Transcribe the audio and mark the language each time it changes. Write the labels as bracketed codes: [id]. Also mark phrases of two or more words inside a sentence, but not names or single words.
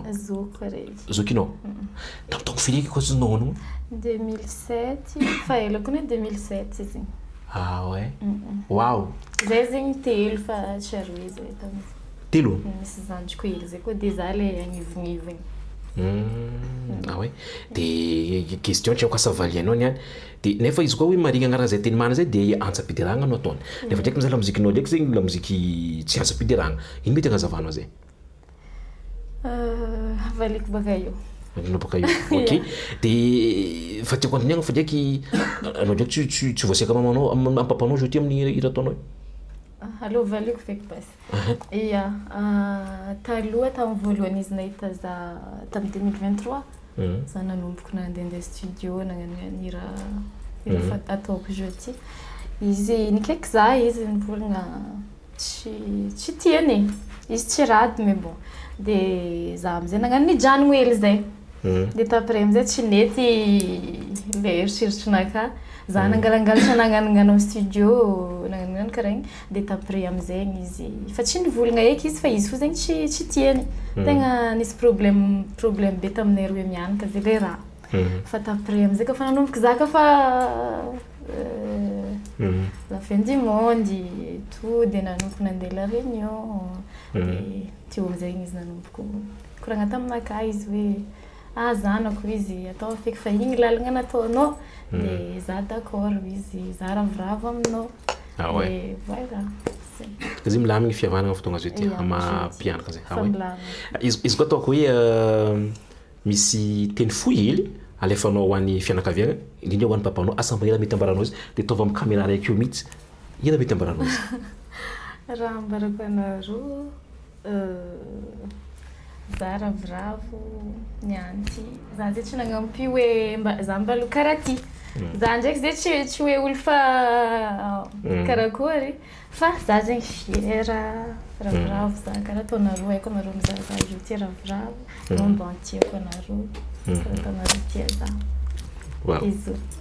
[mg] Zoko raiky. Zokinao? Tamin'ny taoko firy eky koa nono? 2007, fa elako ne 2007 izy. [fr] Ah ouais. Wow. [mg] Zay zegny telo fa tsy aroy zay tamin'izay. Telo? Misy zandriko hely zay koa de za le agnivognivo igny. [fr] Ah ouais. [mg] De question tiako asavalianao niany. De nefa izy koa hoe marigny agnarana zay Tenimana zay de antsapidiragna anao ataony. Nefa ndraiky mizaha lamozikinao ndraiky zegny lamoziky tsy antsapidiragna. Ino mety agnazavanao zay? Avaliko baka io. Avaliko baka io. Ok. De fa tiako andiniagna fa ndraiky anao ndraiky tsy voasiaka mamanao papanao jeté amin'ny hira ataonao io? Allo valiko feky basy. Ia, taloha tamin'ny voalohany izy nahita za tamin'ny 2023. Za nanomboka nandeha studio nagnano hira ataoko jeudi. Izy nikaiky za izy nivolagna tsy tiany. Izy tsy rady [fr] mais bon. [mg] De za amizay nagnano nijanogno hely zay. De taprès amizay tsy nety le eritreritrinaka. Za nangalangalatra nagnano amin'ny studio nagnano karaha igny de taprès amizay izy fa tsy nivolagna eky izy fa izy fo zegny tsy tiany. Tegna nisy problème be taminay roe mianaka zay le raha. Fa taprès amizay kafa nanomboka za kafa [fr] fin du monde [mg] tout dia nanomboka nandeha la réunion teo am'zay izy nanomboko koragna taminaka izy hoe zanako izy atao feky fa igny lalagna nataonao dia za d'accord izy za ravoravo aminao [fr] et voilà [mg] izy milamigny fihavanagna fotoagna zay ty amampianaka zay izy koa ataoko hoe misy teny fohy hely alefanao ho an'ny fianakaviagna indrindra ho an'ny papanao asambahela mety ambaranao izy dia ataova amin'ny caméra raiky io mihitsy ina mety ambaranao izy raha ambarako anareo za ravoravo nianty za zay tsy nagnampy hoe za mbalo karaha ty za ndraiky zay tsy hoe olo fa karakory fa za zegny fiera ravoravo za karaha ataonareo haiko anareo mizaza io ty ravoravo no mba antiako anareo karaha ataonareo tia za izo